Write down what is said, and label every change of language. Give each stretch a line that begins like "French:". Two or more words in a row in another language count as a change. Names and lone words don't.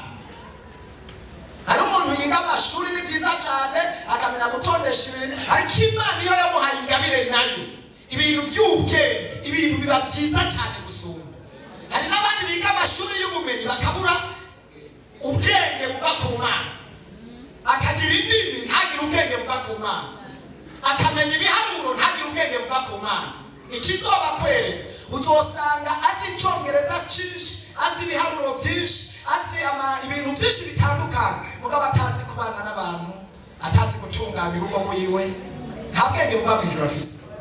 Rundi: Hari umuntu yiga amashuri ni byiza cyane akamenya gutondesha ibintu, ariko Imana iyo yamuhaye ingabire nayo ibintu by'ubwenge, ibintu biba byiza cyane gusumba. hari n'abandi biga amashuri y'ubumenyi bakabura ubwenge buva ku Mana, akagira indimi ntagire ubwenge buva ku Mana, akamenya ibiharuro ntagire ubwenge buva ku Mana. Ikizoba kwereka uzosanga azi icyongereza cyinshi, azi ibiharuro byinshi, azi ibintu byinshi bitandukanye, mugabo atazi kubana n'abantu, atazi gutunganya urugo rwiwe, nta bwenge buva mu ijuru afise.